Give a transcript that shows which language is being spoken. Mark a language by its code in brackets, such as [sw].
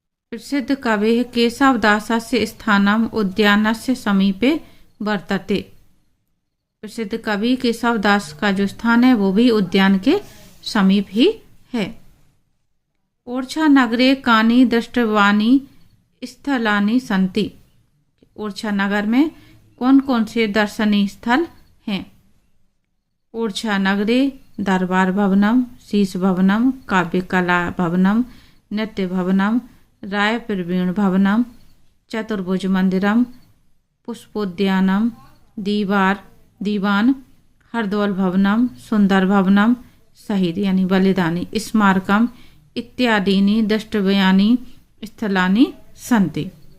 [sa] प्रसिद्ध कवेः केशवदासस्य स्थानम उद्यानस्य समीपे वर्तते। [hi] प्रसिद्ध कवि केशवदास का जो स्थान है वो भी उद्यान के समीप ही है। [sa] ओरछा नगरे कानि दृष्टवानि स्थलानि सन्ति। [hi] ओरछा नगर में कौन कौन से दर्शनीय स्थल हैं? [sa] ओरछा नगरे दरबार भवनम, शीश भवनम, काव्य कला भवनम, नृत्य भवनम, राय प्रवीण भवनम, चतुर्भुज मंदिरम, पुष्पोद्यानम, दीवान, हरदौल भवनम, सुंदर भवनम, शहीद यानी बलिदानी स्मारकम इत्यादीनि द्रष्टव्यानि स्थलानि सन्ति।